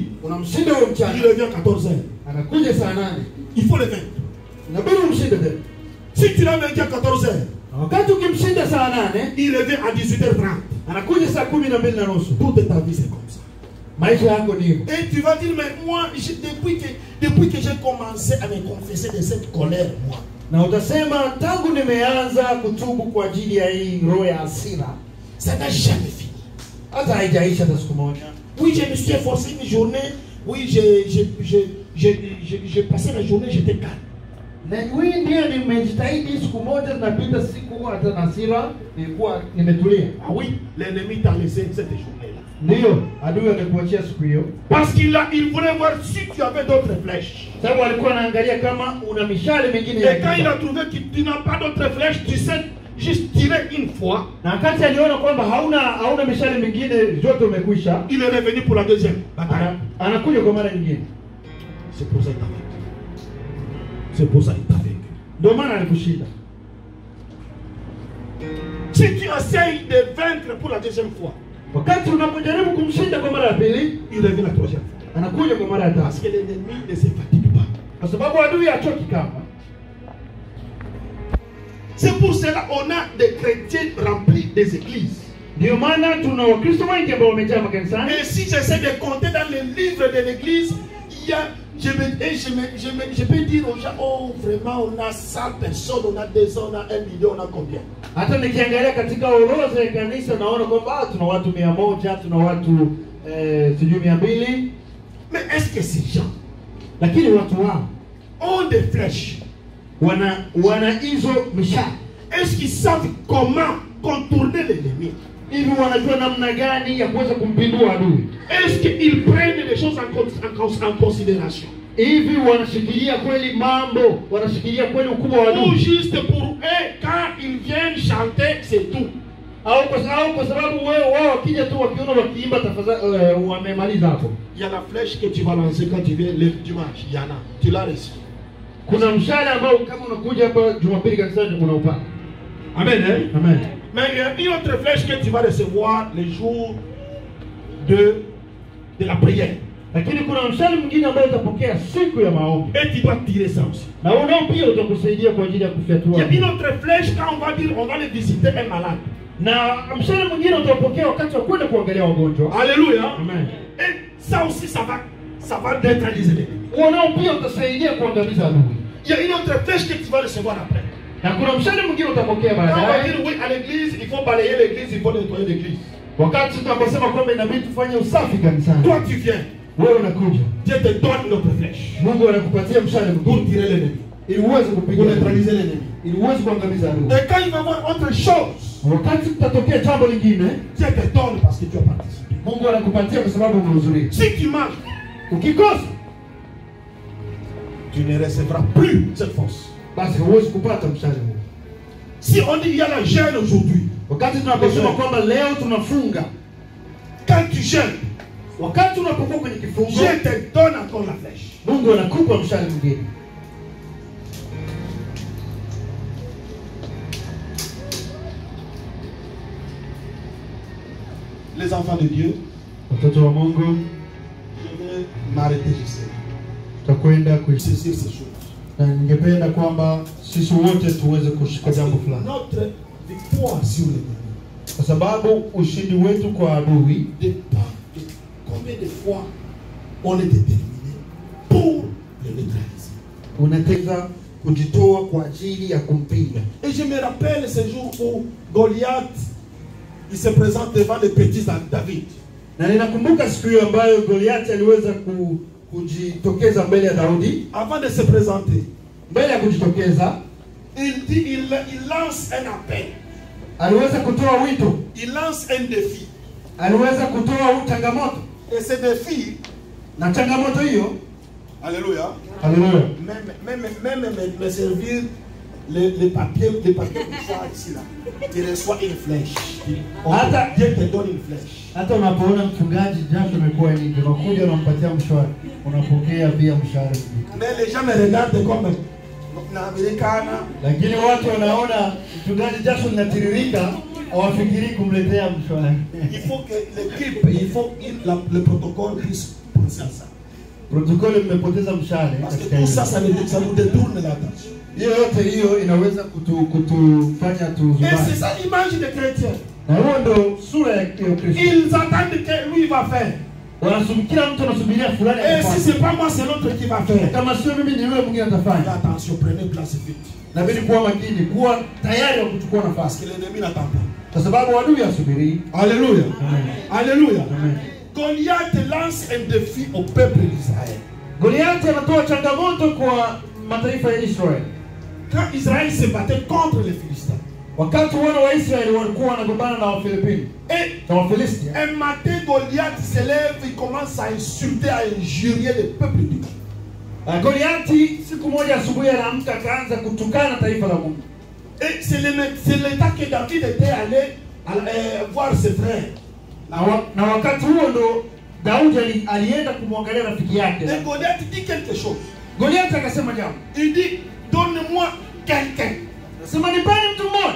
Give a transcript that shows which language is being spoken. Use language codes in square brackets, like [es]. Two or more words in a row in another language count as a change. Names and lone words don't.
[sw] unamshinda huyo [fr] il [sw] mchana, [fr] revient à 14h. [sw] anakuja saa 8, [fr] Il faut le vaincre. [sw] inabidi umshinde tena. [fr] Si tu l'as vaincu à 14h, [sw] Na wakati ukimshinda saa 8, [fr] il revient à 18h30. [sw] anakuja saa 12:30. [fr] Toute ta vie, c'est comme ça. [sw] Maisha yako ndio. [fr] Et tu vas dire, mais moi, depuis que j'ai commencé à me confesser de cette colère, moi, [sw] Na utasema tangu nimeanza kutubu kwa ajili ya hii roho ya hasira, [fr] ça n'a jamais fini. [sw] hata haijaisha hata siku moja. [fr] Oui, je me suis efforcé une journée. Oui, j'ai passé la journée, j'étais calme. [sw] Na hii ndio nimejitahidi, siku moja zinapita, siku hata na hasira nilikuwa nimetulia. [fr] Ah oui, l'ennemi t'a laissé cette journée-là. [sw] Ndio adui amekuachia siku hiyo, [fr] Parce il voulait voir si tu avais d'autres flèches. [sw] sababu alikuwa anaangalia kama una mishale mingine [fr] Et quand il [sw] ya [fr] a trouvé que tu n'as pas d'autres flèches, tu sais juste tirer une fois. [sw] na wakati aliona kwamba hauna mishale mingine, zote umekwisha, [fr] Il est revenu pour la deuxième bataille. [sw] anakuja kwa mara nyingine. [fr] C'est pour ça qu'il t'a vaincu. C'est pour ça qu'il t'a vaincu. [sw] Ndio maana alikushinda. [fr] Si tu essayes de vaincre pour la deuxième fois, [sw] Wakati unapojaribu kumshinda kwa mara ya pili, [fr] il revient la troisième fois. [sw] anakuja kwa mara ya tatu. [fr] Parce que l'ennemi ne se fatigue pas. [sw] Kwa sababu adui hachoki kama. [fr] C'est pour cela qu'on a des chrétiens remplis des églises. [sw] Ndio maana tuna Wakristo wengi ambao wamejaa makanisani. [fr] Et si j'essaie de compter dans les livres de l'église, il y a, je peux dire aux gens, oh vraiment on a 100 personnes, on a 200, on a 1 million, on a combien? [sw] Hata nikiangalia katika orodha ya kanisa naona kwamba tuna watu 100, tuna watu sijui 200. [fr] Mais est-ce que ces gens [sw] Lakini watu wao [fr] ont des flèches? [sw] wana hizo mishale. [fr] Est-ce qu'ils savent comment contourner l'ennemi? [sw] Hivi wanajua namna gani ya kuweza kumpindua adui? [fr] Est-ce qu'ils prennent les choses en considération? [sw] Hivi wanashikilia kweli mambo, wanashikilia kweli ukubwa wa [fr] Ou [sw] adui? [fr] juste pour eux, quand ils viennent chanter, c'est tout? [sw] Au kwa sababu wao wakija tu wakiona wakiimba tafadhali wamemaliza hapo. [fr] Il y a la flèche que tu vas lancer quand tu viens le dimanche. Il y en a. Tu l'as reçu. [sw] Kuna mshale ambao kama unakuja hapa Jumapili kanisani unaupata. [fr] Amen. Hein? [sw] Amen. [fr] Mais il y a une autre flèche que tu vas recevoir les jours de la prière. [sw] Lakini kuna mshale mwingine ambao utapokea siku ya maombi. [fr] Et tu dois tirer ça aussi. [sw] Na unao pia utakusaidia kwa ajili ya [fr] Il y [sw] kufyatua. [fr] a une autre flèche quand on va dire on va aller visiter un malade. [sw] Na mshale mwingine utapokea wakati wa kwenda kuangalia wagonjwa. [fr] Alléluia. [sw] Amen. [fr] Et ça aussi ça va neutraliser l'ennemi. [sw] Unao pia utasaidia kuangamiza adui. [fr] Il y a une autre flèche que tu vas recevoir après. [sw] Na kuna mshale mwingine utapokea [fr] Quand on va [sw] baadaye. [fr] dire oui à l'église, il faut balayer l'église, il faut nettoyer l'église. [sw] Wakati tunaposema kwamba inabidi tufanye usafi kanisani. [fr] Toi tu viens. [sw] Wewe unakuja. [fr] Dieu te donne une autre flèche. [sw] Mungu anakupatia mshale [fr] Pour [sw] mwingine [fr] tirer l'ennemi. [sw] ili uweze [fr] Pour [sw] kupiga [fr] neutraliser l'ennemi. [sw] ili uweze kuangamiza adui. [fr] Et quand il va y avoir autre chose, [sw] Wakati tutatokea jambo lingine, [fr] Dieu te donne parce que tu as participé. [sw] Mungu anakupatia kwa sababu umehudhuria. [fr] Si tu manges, [sw] Ukikosa, [fr] tu ne recevras plus cette force. [sw] basi huwezi kupata mshale huo. [fr] Si on dit il y a la jeûne aujourd'hui, [sw] Wakati tunaposema kwamba leo tunafunga, [fr] quand tu jeûnes, [sw] wakati unapokuwa kwenye kifungo, [fr] Dieu te donne encore la flèche. [sw] Mungu anakupa mshale mwingine. [fr] Les enfants de Dieu, [sw] Watoto wa Mungu, [fr] je vais m'arrêter ici. [sw] tutakwenda kuishi. [fr] Saisir ces choses. [sw] Na ningependa kwamba sisi wote tuweze kushika jambo fulani. [fr] Notre victoire sur l'ennemi [sw] Kwa sababu ushindi wetu kwa adui [fr] dépend de combien de fois on est déterminé pour le neutraliser. [sw] unataka kujitoa kwa ajili ya kumpinga. [fr] Et je me rappelle ce jour où Goliath, il se présente devant les petits David. [sw] Na ninakumbuka siku hiyo ambayo Goliath aliweza kujitokeza mbele ya Daudi. [fr] Avant de se présenter, [sw] Mbele ya kujitokeza, [fr] il lance un appel. [sw] aliweza kutoa wito, [fr] Il lance un défi. [sw] aliweza kutoa changamoto. [fr] Et ce défi, [sw] Na changamoto hiyo, [fr] alléluia, [sw] haleluya, [fr] même me servir les papiers pour ça ici là. Tu reçois une flèche. Dieu te donne une flèche. [sw] hata unapoona mchungaji jasho imekuwa nyingi, unakuja unampatia mshwari, unapokea pia mshahara. [fr] Mais les gens me regardent comme Americana. [sw] Lakini watu wanaona mchungaji jasho linatiririka, hawafikiri kumletea mshwari. [fr] Il faut que l'équipe, il faut que le protocole puisse penser à ça. [sw] Protokoli mmepoteza mshale [fr] Parce que [sw] katika [fr] tout [sw] hilo. [fr] ça nous détourne l'attention. [sw] Hiyo yote hiyo inaweza kutufanya [fr] Et [sw] tuzubane. [fr] c'est ça l'image des chrétiens. [sw] Na huo ndo sura ya Kristo. [fr] Ils attendent que lui va faire. [sw] Kila mtu anasubiria fulani [fr] Et si [sw] afanye. [fr] c'est pas moi, c'est l'autre qui va faire. [sw] Kama sio mimi ni yule mwingine atafanya. [fr] Attention, prenez place vite. [sw] Inabidi kuwa makini, kuwa tayari wa kuchukua [fr] Parce [sw] nafasi. [fr] que l'ennemi n'attend pas. [sw] Kwa sababu adui asubiri. [fr] Alléluia. [sw] Amen. [fr] Alléluia. [sw] Amen. [fr] Goliath lance un défi au peuple d'Israël. [sw] Goliathi anatoa changamoto kwa mataifa ya Israeli. [fr] Quand Israël se battait contre les Philistins. [sw] Wakati wana wa Israeli walikuwa wanagombana na Wafilipini [fr] Et [sw] na Wafilisti. [fr] un matin, Goliath se lève, il commence à insulter, à injurier le peuple de Dieu. [sw] Goliathi siku moja asubuhi anaamka akaanza kutukana taifa la Mungu. [fr] Et c'est l'état que David était allé voir ses frères. [sw] Na wakati huo ndo Daudi alienda kumwangalia rafiki yake. [fr] Et Goliath dit quelque chose. [sw] Goliath akasema jambo. [fr] Il dit, donne-moi quelqu'un. [sw] Anasema nipeni mtu mmoja.